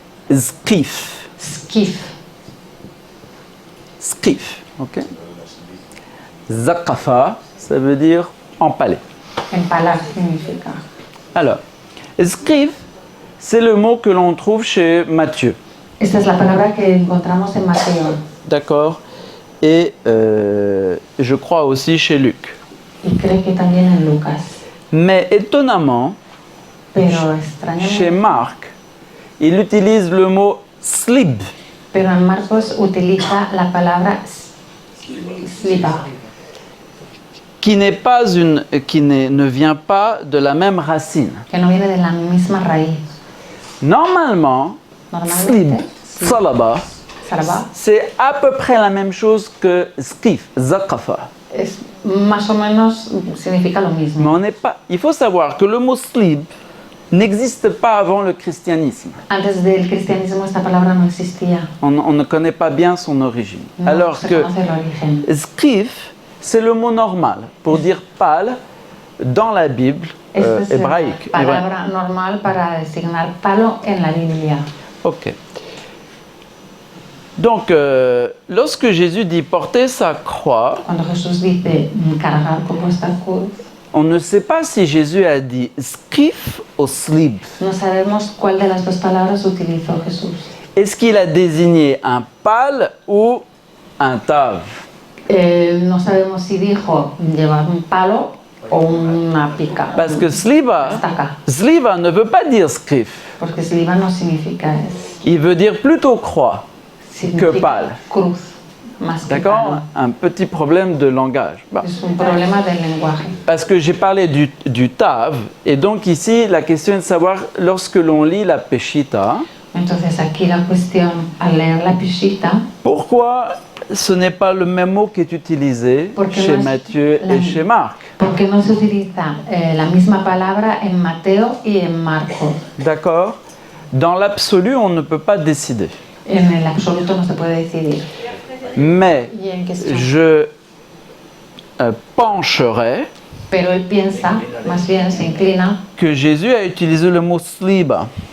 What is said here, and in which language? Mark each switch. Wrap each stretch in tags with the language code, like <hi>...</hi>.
<fr>skif. skif. Skif, ok? Zaqafa, ça veut dire empaler.</fr> <es>Empalar significa.</es> <fr>Alors, escrif, c'est le mot que l'on trouve chez Matthieu.</fr> <es>Esta es la palabra que encontramos en Mateo</es> <fr>D'accord. Et je crois aussi chez Luc.</fr> <es>y creo que también en Lucas.</es> <fr>Mais étonnamment,</fr> <es>Pero</es> <fr>chez</fr> <es>extrañamente,</es> <fr>Marc, il utilise le mot slib,</fr> <es>pero en Marcos utiliza la palabra sliba,</es> <fr>qui ne vient pas de la même racine.</fr> <es>que no viene de la misma raíz.</es> <fr>Normalement, slib,</fr> <es>Normalmente, salaba, salaba</es> <fr>c'est à peu près la même chose que skif, zaqafa.</fr> <es>es más o menos significa lo</es> <fr>Mais</fr> <es>mismo.</es> <fr>on n'est pas. Il faut savoir que le mot slib n'existe pas avant le christianisme.</fr> <es>Antes del cristianismo esta palabra no existía.</es> <fr>On ne connaît pas bien son origine.</fr> <es>No</es> <fr>Alors</fr> <es>se</es> <fr>que</fr> <es>conoce el origen.</es> <fr>skrif, c'est le mot normal pour dire pâle dans la Bible</fr> <es>Esta es</es> <fr>hébraïque.</fr> <es>la palabra normal para designar palo en la Biblia. Ok.</es> <fr>Donc, lorsque Jésus dit porter sa croix,</fr> <es>Cuando Jesús dice cargar con vuestra cruz,</es> <fr>on ne sait pas si Jésus a dit skrif ou slib.</fr> <es>no sabemos cuál de las dos palabras utilizó Jesús.</es> <fr>Est-ce qu'il a désigné un pâle ou un tav?</fr> <es>No sabemos si dijo llevar un palo o una pica.</es> <fr>Parce que sliba ne veut pas dire skrif.</fr> <es>Porque sliba no significa eso.</es> <fr>Il veut dire plutôt croix.</fr> <es>Significa palo. cruz. Más que</es> <fr>D'accord?</fr> <es>palo.</es> <fr>Un petit problème de langage. Bon.</fr> <es>Es un problema del lenguaje.</es> <fr>Parce que j'ai parlé du tav, et donc ici la question est de savoir, lorsque l'on lit la Peshitta,</fr> <es>Entonces aquí la cuestión, al leer la Peshitta,</es> <fr>pourquoi ce n'est pas le même mot qui est utilisé</fr> <es>Porque</es> <fr>chez</fr> <es>no es</es> <fr>Matthieu</fr> <es>la-</es> <fr>et chez Marc?</fr> <es>¿por qué no se utiliza la misma palabra en Mateo y en Marcos?</es> <fr>D'accord? Dans l'absolu, on ne peut pas décider.</fr> <es>En el absoluto no se puede decidir.</es> <fr>Mais</fr> <es>Y en cuestión.</es> <fr>je pencherais</fr> <es>Pero él piensa, más bien se inclina</es> <fr>que Jésus a utilisé le mot sliba,</fr>